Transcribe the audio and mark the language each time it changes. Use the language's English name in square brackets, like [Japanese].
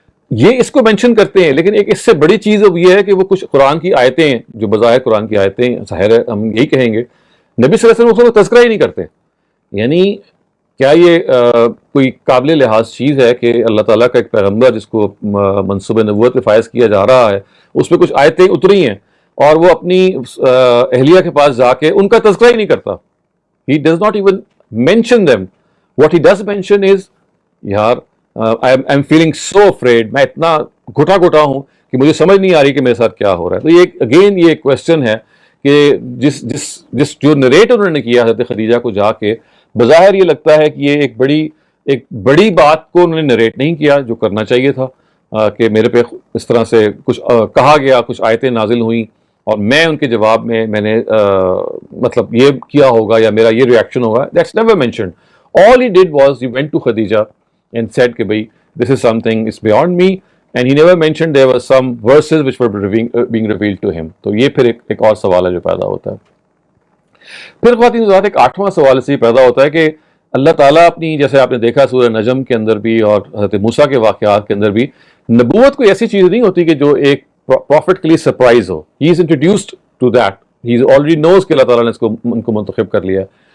[Urdu] یہ اس کو مینشن کرتے ہیں، لیکن ایک اس سے بڑی چیز اب یہ ہے کہ وہ کچھ قرآن کی آیتیں جو بظاہر قرآن کی آیتیں ظاہر ہے ہم یہی کہیں گے، نبی صلی اللہ علیہ وسلم کو تذکرہ ہی نہیں کرتے. یعنی کیا یہ کوئی قابل لحاظ چیز ہے کہ اللہ تعالیٰ کا ایک پیغمبر جس کو منصوب نبوت پہ فائز کیا جا رہا ہے اس پہ کچھ آیتیں اتری ہیں اور وہ اپنی اہلیہ کے پاس جا کے ان کا تذکرہ ہی نہیں کرتا. [English] He does not even mention them. What he does mention is [Urdu] یار [English] I'm feeling so afraid, [Urdu] میں اتنا گھٹا گھٹا ہوں کہ مجھے سمجھ نہیں آ رہی کہ میرے ساتھ کیا ہو رہا ہے. تو یہ اگین یہ کوشچن ہے کہ جس جو نریٹ انہوں نے کیا حضرت خدیجہ کو جا کے، بظاہر یہ لگتا ہے کہ یہ ایک بڑی بات کو انہوں نے نریٹ نہیں کیا جو کرنا چاہیے تھا، کہ میرے پہ اس طرح سے کچھ کہا گیا، کچھ آیتیں نازل ہوئیں اور میں ان کے جواب میں نے مطلب یہ کیا ہوگا یا میرا یہ ریئیکشن ہوگا. [English] That's never mentioned. All he did was he went to Khadija and said [Urdu] کہ بھائی [English] this is something is beyond me, and he never mentioned there were some verses which were being revealed to him. [Urdu] تو یہ پھر ایک اور سوال ہے جو پیدا ہوتا ہے. پھر خواتین حضرات ایک 8واں سوال سے پیدا ہوتا ہے کہ اللہ تعالیٰ اپنی، جیسے آپ نے دیکھا سورہ نجم کے اندر بھی اور حضرت موسیٰ کے واقعات کے اندر بھی، نبوت کوئی ایسی چیز نہیں ہوتی کہ جو ایک پروفٹ کے لیے surprise ہو. [English] he is introduced to that, he already knows [Urdu] کہ اللہ تعالیٰ نے ان کو منتخب کر لیا.